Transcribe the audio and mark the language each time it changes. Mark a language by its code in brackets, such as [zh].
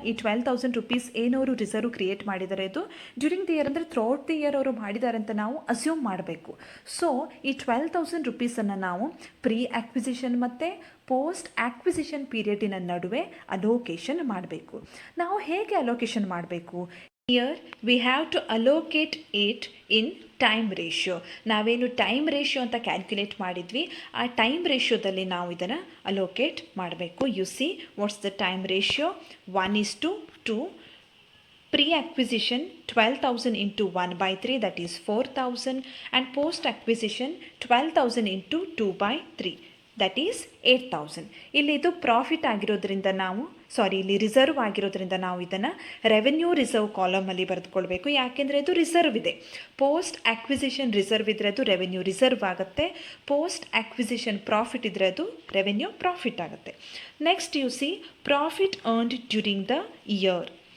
[kn] ಈ 12,000 rupees ಏನವರು reserve create ಮಾಡಿದ್ದಾರೆ ಇದು [en] during the year [kn] ಅಂದರೆ [en] throughout the year [kn] ಅವರು ಮಾಡಿದ್ದಾರೆ ಅಂತ ನಾವು ಅಸ್ಯೂಮ್ ಮಾಡಬೇಕು. ಸೊ ಈ 12,000 ರೂಪೀಸನ್ನು ನಾವು ಪ್ರೀ ಅಕ್ವಿಸಿಷನ್ ಮತ್ತು ಪೋಸ್ಟ್ ಅಕ್ವಿಸಿಷನ್ ಪೀರಿಯಡಿನ ನಡುವೆ ಅಲೋಕೇಶನ್ ಮಾಡಬೇಕು. ನಾವು ಹೇಗೆ ಅಲೋಕೇಶನ್ ಮಾಡಬೇಕು? [en] Here we have to allocate it in time ratio. ನಾವೇನು time ratio ಅಂತ calculate ಮಾಡಿದ್ವಿ, ಆ ಟೈಮ್ ರೇಷಿಯೋದಲ್ಲಿ ನಾವು ಇದನ್ನು ಅಲೋಕೇಟ್ ಮಾಡಬೇಕು. You see what's the time ratio? 1:2. Pre acquisition 12,000 into 1/3 that is 4,000 and post acquisition 12,000 into 2/3 that is 8,000. [kn] ಇಲ್ಲಿ ಇದು profit ಆಗಿರೋದ್ರಿಂದ ನಾವು ಇಲ್ಲಿ ರಿಸರ್ವ್ ಆಗಿರೋದ್ರಿಂದ ನಾವು ಇದನ್ನು ರೆವೆನ್ಯೂ ರಿಸರ್ವ್ ಕಾಲಮಲ್ಲಿ ಬರೆದುಕೊಳ್ಬೇಕು. ಯಾಕೆಂದರೆ ಇದು ರಿಸರ್ವ್ ಇದೆ. ಪೋಸ್ಟ್ ಅಕ್ವಿಸಿಷನ್ ರಿಸರ್ವ್ ಇದ್ದರೆ ಅದು ರೆವೆನ್ಯೂ ರಿಸರ್ವ್ ಆಗುತ್ತೆ. ಪೋಸ್ಟ್ ಅಕ್ವಿಸಿಷನ್ ಪ್ರಾಫಿಟ್ ಇದ್ದರೆ ಅದು ರೆವೆನ್ಯೂ ಪ್ರಾಫಿಟ್ ಆಗುತ್ತೆ. [en] Next you see profit earned during the year.